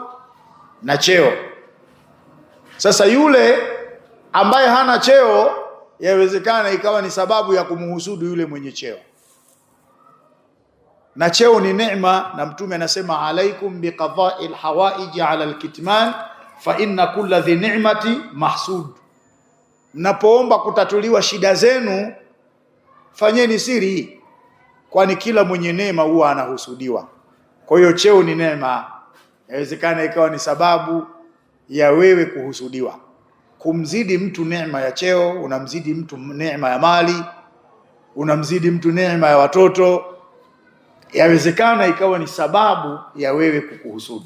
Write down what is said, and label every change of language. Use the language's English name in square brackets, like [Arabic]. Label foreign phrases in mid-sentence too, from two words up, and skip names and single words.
[Swahili] Sasa yule ambaye hana cheo, yawezekana ikawa ni sababu ya kumhusudu yule mwenye cheo. Na cheo ni neema, na Mtume anasema [Arabic] عليكم بقضاء الحوائج على الكتمان فإن كل ذي نعمة محسود. [Swahili] Mnapoomba kutatuliwa shida zenu, fanyeni siri, kwani kila mwenye neema huwa anahusudiwa. Kwa hiyo cheo ni neema, inawezekana ikawa ni sababu ya wewe kuhusudiwa. Kumzidi mtu neema ya cheo, unamzidi mtu neema ya mali, unamzidi mtu neema ya watoto, yawezekana ikawa ni sababu ya wewe kukuhusudu.